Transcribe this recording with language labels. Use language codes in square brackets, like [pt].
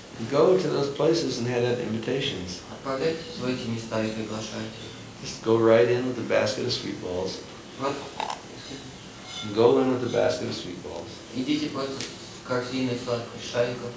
[en] Go to those places and hand out invitations. [ru] Отправляйтесь в эти места и приглашайте. [en] Just go right in with a basket of sweet balls. [ru] Вот, [en] Go in with a basket of sweet balls. [ru] идите просто с корзиной сладких шариков,